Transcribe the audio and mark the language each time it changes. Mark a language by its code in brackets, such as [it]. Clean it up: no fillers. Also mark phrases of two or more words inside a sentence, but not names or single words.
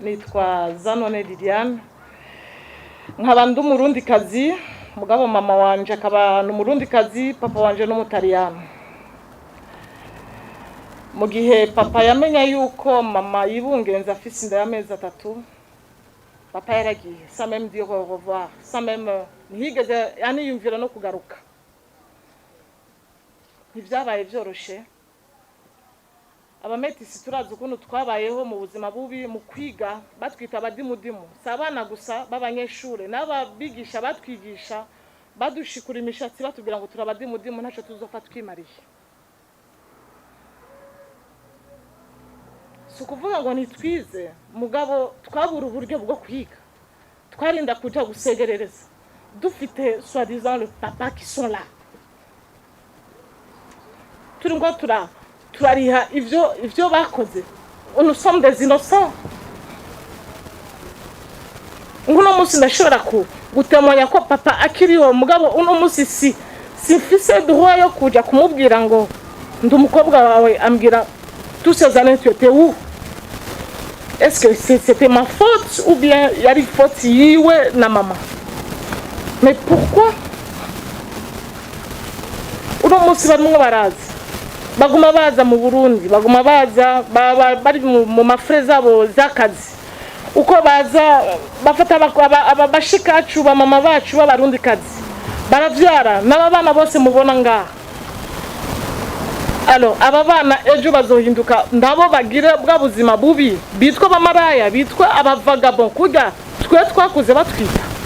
[rn] nitwa Zanone Liliane nkaba ndi umurundikazi mugabo mama wanje akaba n'umurundikazi papa wanje n'umutaliyano. Mu gihe papa yamenya yuko mama yibungenza afise inda y'amezi 3 papa yaragiye [fr] sans même dire au revoir, sans même [rn] ntiyigeze yaniyumvira no kugaruka. Ntivyabaye vyoroshe. Abametisi turazi ukuntu twabayeho mu buzima bubi mu kwiga batwita abadimudimu. Sabana gusa b'abanyeshure n'ababigisha batwigisha badushikura imishatsi batubwira ngo turabadimudimu ntaco tuzofa twimariye. Sukuvuga ngo nitwize mugabo twabura uburyo bwo kwiga. Twarinda kuja gusegerereza. Dufite [fr] soi-disant le papa qui sont là. [rn] Turingo turariha ivyo bakoze. [fr] Nous sommes des innocents. [rn] Uno musi ndashobora gutemonya ko papa akiriho mugabo uno musi simfise droit yo kuja kumubwira ngo ndi umukobwa wawe ambwira [fr] tous ces années tu étais où? Est-ce que c'était ma faute ou bien [rn] yari faute yiwe na mama? [fr] Mais pourquoi? [rn] Uno musi barimo barazi. Baguma baza mu Burundi, baguma baza bari mu mafre zabo zakazi. Uko baza bafata abashikacu ba mama bacu b'abarundi kazi. Baravyara n'abana bose mubona ngaha. Alors aba bana ejo bazohinduka ndabo bagire bwa buzima bubi bitwa bamaraya bitwa abavagabond kuja twe twakuze batwita.